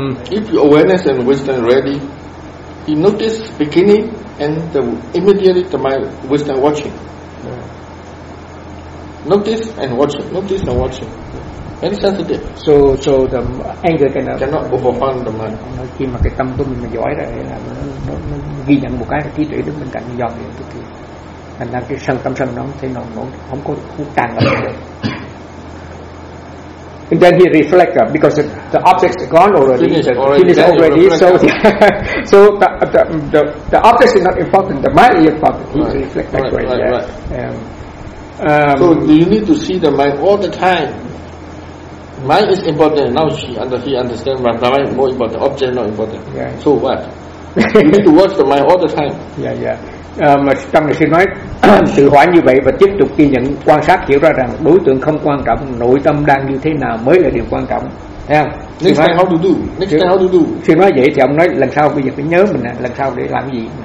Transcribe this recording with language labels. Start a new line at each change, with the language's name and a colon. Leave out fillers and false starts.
English: If your awareness and wisdom ready, you notice beginning and the immediately the mind wisdom watching. Notice and watching. Very sensitive. So the anger cannot overwhelm the mind.
Vietnamese: Khi mà cái tâm của mình mà giỏi rồi là nó ghi nhận một cái trí tuệ đứng bên cạnh dòm điện tức thì thành ra cái sân tâm sân nó không thể nổ không có hút tràn vào được.
English: And then he reflect because the objects are gone already. Finished already. So the objects are not important. The mind is important. Right. He reflect that right, way. Right, yeah. Right. So you need to see the mind all the time. Mind is important. Now he understand mind is more important. Object not important. Yeah. So what? You need to watch the mind all the time. Yeah.
Vietnamese: Trong này sư nói tự hỏi như vậy và tiếp tục ghi nhận quan sát hiểu ra rằng đối tượng không quan trọng, nội tâm đang như thế nào mới là điều quan trọng. Thấy không?
English: Next time how to do?
Vietnamese: Sư nói vậy thì ông nói lần sau bây giờ phải nhớ mình lần sau để làm gì.